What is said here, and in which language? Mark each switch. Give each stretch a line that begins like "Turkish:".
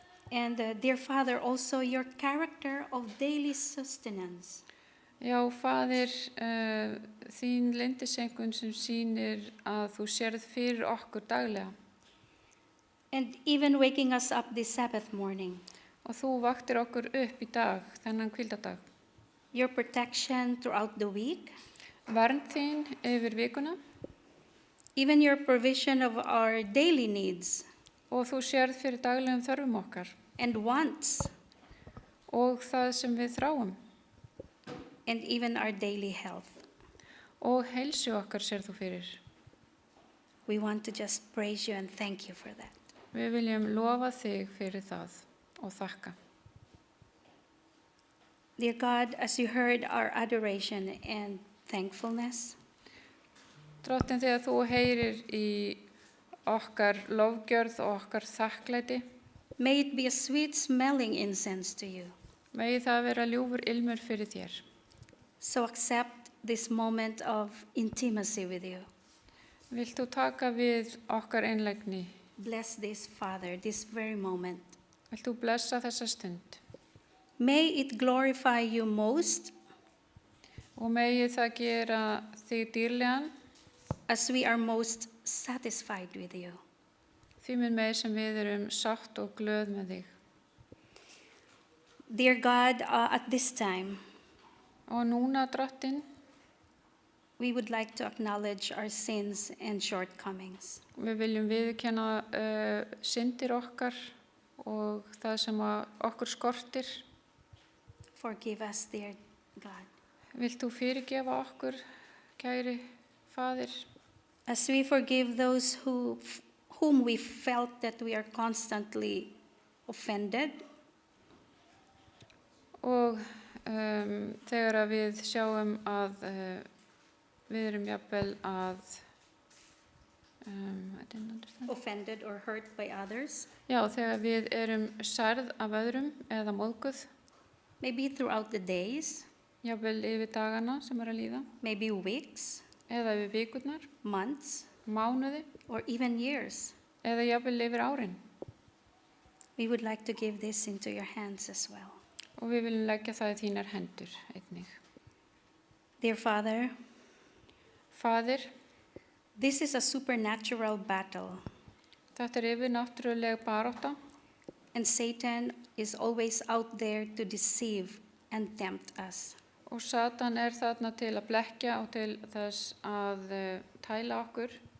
English: And dear Father, also your character of daily sustenance.
Icelandic: Já, Faðir, þín leyndiseinkunn sem sýnir að þú sérð fyrir okkur daglega.
English: And even waking us up this Sabbath morning.
Icelandic: Og þú vaktir okkur upp í dag, þennan hvíldardag.
English: Your protection throughout the week.
Icelandic: Vernd þín yfir vikuna.
English: Even your provision of our daily needs.
Icelandic: Og þú sérð fyrir daglegum þörfum okkar.
English: And wants.
Icelandic: Og það sem við þráum.
English: And even our daily health.
Icelandic: Og heilsu okkar sérð þú fyrir.
English: We want to just praise you and thank you for that.
Icelandic: Við viljum lofa þig fyrir það og þakka.
English: Dear God, as you heard our adoration and thankfulness,
Icelandic: Drottin, þegar þú heyrir í okkar lofgjörð og okkar þakklæti,
English: may it be a sweet smelling incense to you.
Icelandic: megi það vera ljúfur ilmur fyrir þér.
English: So accept this moment of intimacy with you.
Icelandic: Vilt þú taka við okkar einlægni?
English: Bless this, Father, this very moment.
Icelandic: Vilt þú blessa þessa stund?
English: May it glorify you most
Icelandic: Og megi það gera þig dýrlegan,
English: as we are most satisfied with you.
Icelandic: því minn meir sem við erum sátt og glöð með þig.
English: Dear God, at this time,
Icelandic: Og núna, Drottin,
English: we would like to acknowledge our sins and shortcomings.
Icelandic: við viljum viðurkenna syndir okkar og það sem að okkur skortir.
English: Forgive us, dear God.
Icelandic: Vilt þú fyrirgefa okkur, kæri Faðir,
English: As we forgive those whom we felt that we are constantly offended,
Icelandic: og þegar að við sjáum að við erum jafnvel að
English: I didn't understand. offended or hurt by others,
Icelandic: Já, þegar við erum særð af öðrum eða móðguð,
English: maybe throughout the days,
Icelandic: jafnvel yfir dagana sem er að líða,
English: maybe weeks,
Icelandic: eða yfir vikurnar,
English: months,
Icelandic: mánuði,
English: or even years.
Icelandic: eða jafnvel yfir árin.
English: We would like to give this into your hands as well.
Icelandic: Og við viljum leggja það í þínar hendur einnig.
English: Dear Father,
Icelandic: Faðir,
English: this is a supernatural battle,
Icelandic: þetta er yfirnáttúruleg barátta
English: and Satan is always out there to deceive and tempt us.
Icelandic: og Satan er þarna til að blekkja og til þess að tæla okkur.